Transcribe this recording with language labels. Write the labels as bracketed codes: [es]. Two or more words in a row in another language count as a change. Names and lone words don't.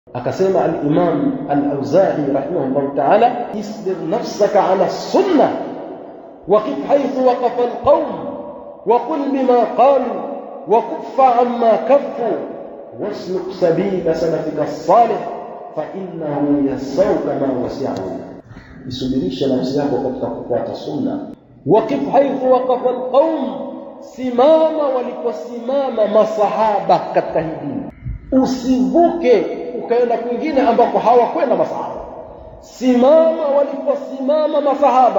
[ar] Akasema الإمام الأوزاعي رحمه الله تعالى اصبر نفسك على السنة وقف حيث وقف القوم وقل بما قالوا وكف عما كفوا واسلك سبيل سلفك الصالح فإنه يسعك ما وسعه. [sw] Isubirisha nafsi yako katika kufuata sunna. [ar] وقف حيث وقف القوم, [sw] simama waliposimama masahaba katika hii dini. Usivuke ukaenda kwingine ambako hawakwenda masahaba. Simama waliposimama masahaba.